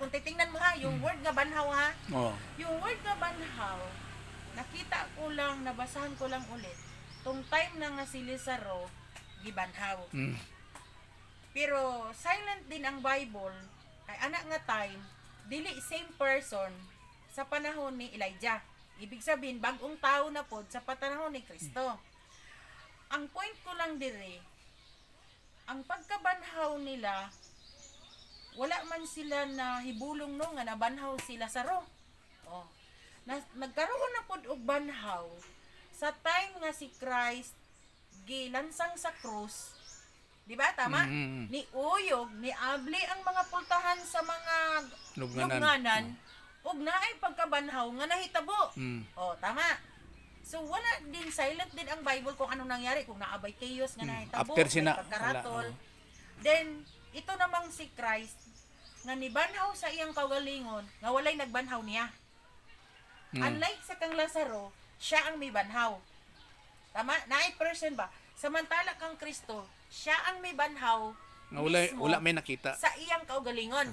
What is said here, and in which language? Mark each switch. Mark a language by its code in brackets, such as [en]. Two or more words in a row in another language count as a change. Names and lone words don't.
[tl] Kung titingnan mo ha, yung word nga banhaw ha. Oh. Yung word nga banhaw, nakita ko lang, nabasahan ko lang ulit. [ceb] Tong time na nga si Lazaro gibanhaw. [tl] Pero silent din ang Bible. [ceb] Kay anak nga time, dili same person sa panahon ni Elijah. [tl] Ibig sabihin, bagong tao na pod sa panahon ni Kristo. [ceb] Ang point ko lang dire, ang pagkabanhaw nila, wala man sila na hibulong no nga nabanhaw si Lazaro. Oh. [tl] Nagkaroon na [ceb] pod og banhaw sa time nga si Christ gilansang sa krus. Di ba tama? Ni uyog, ni abli ang mga pultahan sa mga lugnanan. Ug naay pagkabanhaw nga nahitabo. Oh, tama. [tl] So wala din, silent din ang Bible kung anong nangyari, [ceb] kung naabay chaos nga nahitabo, After sina pagkaratol. Then [tl] ito namang [ceb] si Christ nga nibanhaw sa iyang kaugalingon nga walay nagbanhaw niya. Unlike sa kang Lazaro, siya ang may banhaw. Tama? Naay person ba? Samantala kang Kristo, siya ang may banhaw Nga wala may nakita. sa iyang kaugalingon.